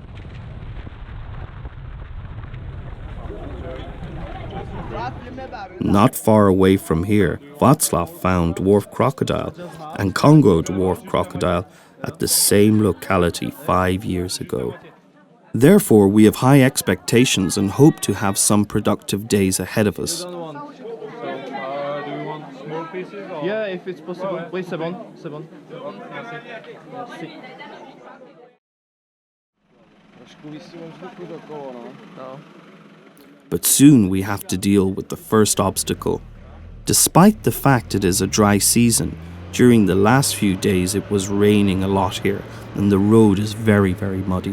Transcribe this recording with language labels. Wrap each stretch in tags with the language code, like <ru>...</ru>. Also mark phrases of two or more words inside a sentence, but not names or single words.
<en>Not far away from here, Václav found dwarf crocodile and Congo dwarf crocodile at the same locality 5 years ago. Therefore, we have high expectations and hope to have some productive days ahead of us. Do you want small pieces or? Yeah, if it's possible.</en> <fr>Oui, c'est bon, c'est bon. Merci. Merci.</fr> <cs>Trošku visí ve vzduchu to kolo, no. No.</cs> <en>But soon we have to deal with the first obstacle. Despite the fact it is a dry season, during the last few days it was raining a lot here and the road is very, very muddy.</en>